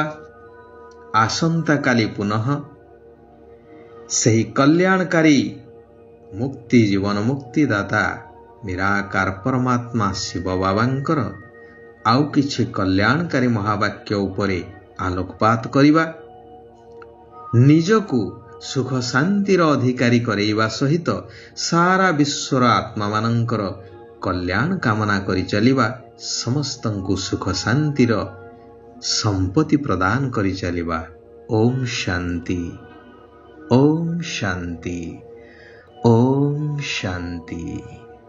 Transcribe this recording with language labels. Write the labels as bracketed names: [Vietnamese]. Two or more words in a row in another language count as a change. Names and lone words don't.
[Odia] ଆସନ୍ତାକାଲି ପୁନଃ ସେହି କଲ୍ୟାଣକାରୀ ମୁକ୍ତି ଜୀବନ ମୁକ୍ତିଦାତା ନିରାକାର ପରମାତ୍ମା ଶିବ ବାବାଙ୍କର ଆଉ କିଛି କଲ୍ୟାଣକାରୀ ମହାବାକ୍ୟ ଉପରେ ଆଲୋକପାତ କରିବା। ନିଜକୁ ସୁଖ ଶାନ୍ତିର ଅଧିକାରୀ କରାଇବା ସହିତ ସାରା ବିଶ୍ୱର ଆତ୍ମାମାନଙ୍କର କଲ୍ୟାଣ କାମନା କରି ଚଳିବା ସମସ୍ତଙ୍କୁ ସୁଖ ଶାନ୍ତିର ସମ୍ପତ୍ତି ପ୍ରଦାନ କରି ଚଳିବା। ଓମ୍ ଶାନ୍ତି, ଓମ୍ ଶାନ୍ତି, ଓମ୍ ଶାନ୍ତି।